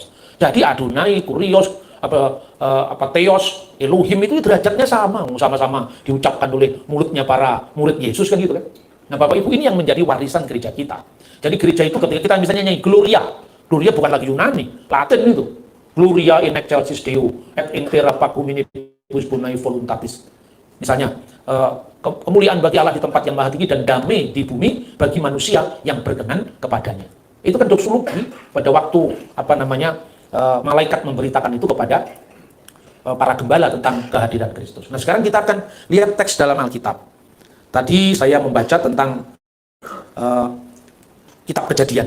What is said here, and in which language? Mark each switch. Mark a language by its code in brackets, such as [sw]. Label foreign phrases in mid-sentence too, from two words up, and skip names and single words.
[id] Jadi Adonai, Kurios, Theos, Elohim itu derajatnya sama-sama diucapkan oleh mulutnya para murid Yesus kan gitu kan. Nah, Bapak Ibu, ini yang menjadi warisan gereja kita. Jadi gereja itu ketika kita misalnya nyanyi Gloria, Gloria bukan lagi Yunani, Latin itu. [la] Gloria in excelsis Deo et in terra pacum minibus bonae voluntatis. [id] Misalnya, kemuliaan bagi Allah di tempat yang maha tinggi dan damai di bumi bagi manusia yang berkenan kepadanya. Itu kan doksologi pada waktu malaikat memberitakan itu kepada para gembala tentang kehadiran Kristus. Nah, sekarang kita akan lihat teks dalam Alkitab. Tadi saya membaca tentang kitab Kejadian.